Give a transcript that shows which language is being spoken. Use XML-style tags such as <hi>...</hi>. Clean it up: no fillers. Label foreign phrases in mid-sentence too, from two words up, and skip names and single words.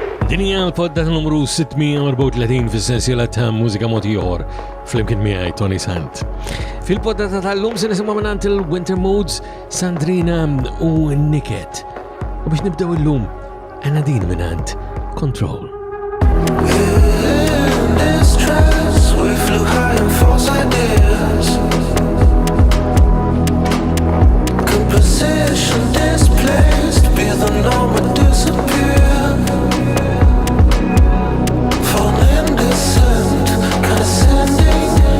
<mt>Dinja l-podda numru 634 fis-sensiela ta' Mużika Mod Ieħor fl-imkien miegħi Toni Sant. Fil-podda tal-lum se nisimgħu mingħand il-Winter Moods, Sandrina u Niket. U biex nibdew illum għandna din mingħand Control.</mt> <en>In this trance we flew high on false ideas. Composition displaced, be the norm and disappear. Falling descent, condescending.</en>